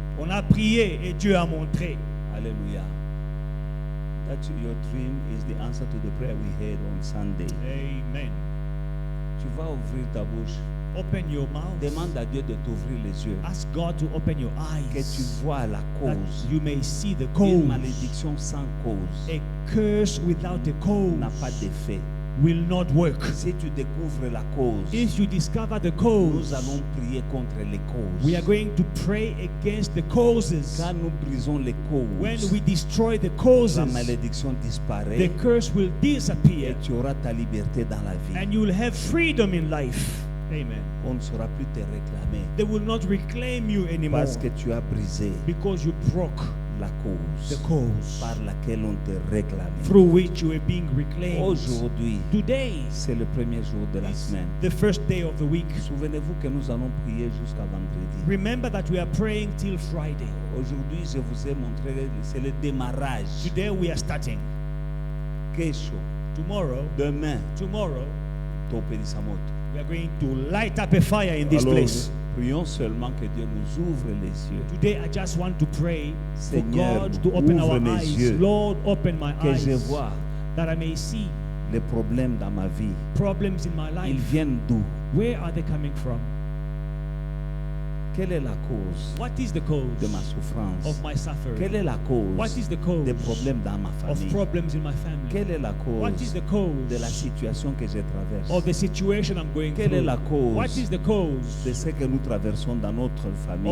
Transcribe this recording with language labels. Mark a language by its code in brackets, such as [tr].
[fr] On a prié et Dieu a montré. Hallelujah. [en] That your dream is the answer to the prayer we had on Sunday. Amen. [fr] Tu vas ouvrir ta bouche. [en] Open your mouth. [fr] Demande à Dieu de t'ouvrir les yeux. [en] Ask God to open your [fr] Que tu [en] eyes. [fr] vois la [en] That [fr] cause. [en] you may see the [fr] Une [en] cause. [fr] malédiction sans cause [en] A curse without a [fr] n'a pas [en] cause [fr] d'effet. [en] will not work. [fr] Si tu découvres la cause, [en] If you discover the [fr] nous [en] cause, [fr] allons prier contre les causes. [en] we are going to pray against the causes. [fr] Quand nous brisons les [en] When [fr] causes, [en] we destroy the [fr] la [en] causes, [fr] malédiction [en] the [fr] disparaît [en] curse will [fr] et [en] disappear [fr] tu auras ta liberté dans la vie. [en] and you will have freedom in life. Amen. [fr] On ne saura plus te réclamer [en] They will not reclaim you anymore [fr] parce que tu as brisé [en] because you broke [fr] la [en] the [fr] cause [en] cause [fr] par laquelle on te réclamait. [en] through which you were being reclaimed. [fr] Aujourd'hui, [en] Today [fr] c'est le premier jour de la [en] is [fr] semaine. [en] the first day of the week. [fr] Souvenez-vous que nous allons prier jusqu'à vendredi. [en] Remember that we are praying till Friday. [fr] Aujourd'hui, je vous ai montré, c'est le démarrage. [en] Today we are starting. [sw] Kesho, [en] Tomorrow, [fr] demain, [en] we are going to light up a fire in this [fr] Alors, [en] place. [fr] prions seulement que Dieu nous ouvre les yeux. [en] Today I just want to pray for [fr] Seigneur, [en] God to open [fr] ouvre [en] our [fr] mes [en] eyes. [fr] yeux. [en] Lord, open my [fr] Que je [en] eyes [fr] vois [en] that I may see [fr] les problèmes dans ma vie. [en] problems in my [fr] Ils [en] life. [fr] viennent d'où? [en] Where are they coming from? [fr] Quelle est la cause [en] What is the cause [fr] de ma souffrance? [en] of my suffering? [fr] Quelle est la cause [en] What is the cause [fr] des problèmes dans ma [en] of [fr] famille? [en] problems in my family? [fr] Quelle est la [en] What is [fr] cause [en] the cause [fr] de la situation que je traverse? [en] of the situation I'm going [fr] Quelle est [en] through? [fr] la cause [en] What is the cause [fr] de ce que nous traversons dans notre famille?